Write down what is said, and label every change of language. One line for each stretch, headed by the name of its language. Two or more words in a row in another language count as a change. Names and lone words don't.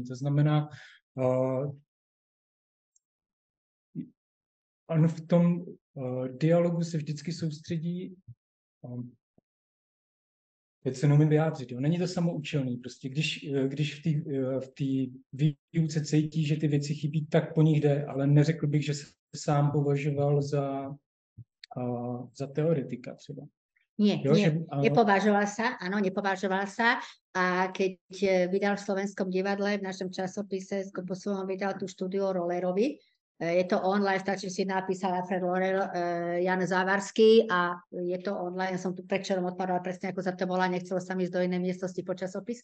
Czech: To znamená, on v tom dialogu se vždycky soustředí Teď se neumím vyjádřit. Jo. Není to samoučelný. Prostě když v té výuce cítí, že ty věci chybí, tak po nich jde, ale neřekl bych, že se sám považoval za teoretika třeba.
Slovak: Nie,
Czech: Jo,
Slovak: nie, že, nepovažoval sa. A keď vydal v Slovenskom divadle, v našom časopise, vydal tú štúdiu o Rollerovi. Je to online, stačí si napísať Alfred Roller, Jan Závarský a je to online. Ja som tu predčerom odpadala presne, ako sa to volá, nechcelo sa mi ísť do inej miestnosti po časopis.